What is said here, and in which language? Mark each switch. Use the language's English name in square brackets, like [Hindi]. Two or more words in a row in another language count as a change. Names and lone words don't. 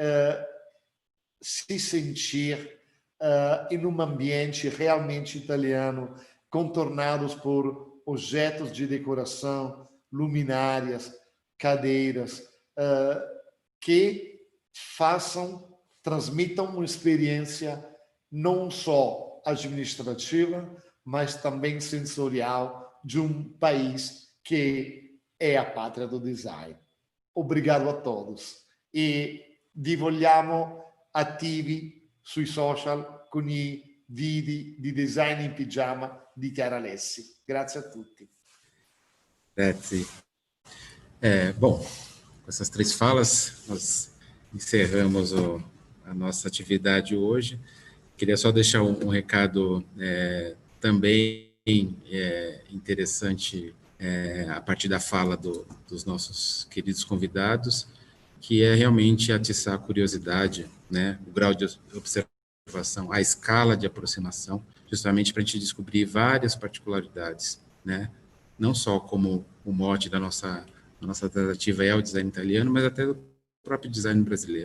[Portuguese] se sentir em um ambiente realmente italiano, contornados por objetos de decoração, luminárias, cadeiras, que transmitam uma experiência não só administrativa, mas também sensorial de um país [Italian] che è [Portuguese] a patria do design. Obrigado a todos [Italian] e vi vogliamo attivi sui social con i video di design in pigiama di Chiara Alessi. Grazie a tutti. Grazie. [Portuguese] Bom, com essas 3 falas, nós encerramos a nossa atividade hoje. Queria só deixar um recado também interessante a partir da fala dos nossos queridos convidados, que é realmente atiçar a curiosidade, né, o grau de observação, a escala de aproximação, justamente para a gente descobrir várias particularidades, né, não só como o mote da nossa tentativa é o design italiano, mas até do próprio design brasileiro.